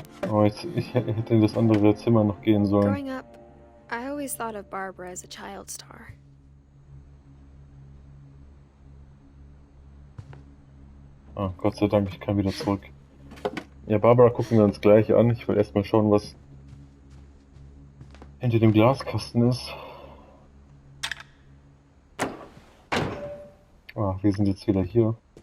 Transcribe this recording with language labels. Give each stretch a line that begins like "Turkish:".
German: Oh, ich hätte in das andere Zimmer noch gehen sollen.
English: Growing up, I always thought of Barbara as a child star.
German: Ah, Gott sei Dank, ich kann wieder zurück. Ja, Barbara gucken wir uns gleich an. Ich will erstmal schauen, was hinter dem Glaskasten ist. Ah, wir sind jetzt wieder hier.